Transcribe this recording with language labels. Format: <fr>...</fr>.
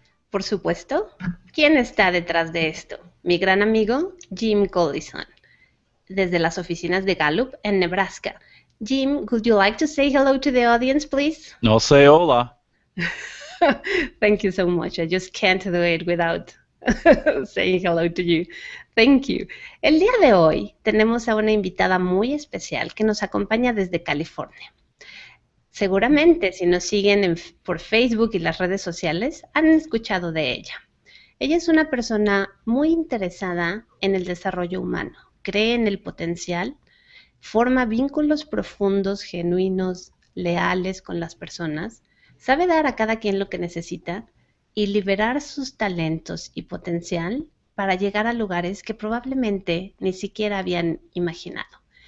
<es>Por supuesto, ¿quién está detrás de esto? Mi gran amigo Jim Collison, desde las oficinas de Gallup en Nebraska.</es> <en>Jim, would you like to say hello to the audience, please?</en> <es>No sé, hola.</es> <en>Thank you so much. I just can't do it without saying hello to you. Thank you.</en> <es>El día de hoy tenemos a una invitada muy especial que nos acompaña desde California. Seguramente, si nos siguen por Facebook y las redes sociales, han escuchado de ella. Ella es una persona muy interesada en el desarrollo humano, cree en el potencial, forma vínculos profundos, genuinos, leales con las personas, sabe dar a cada quien lo que necesita y liberar sus talentos y potencial para llegar a lugares que probablemente ni siquiera habían imaginado.</es>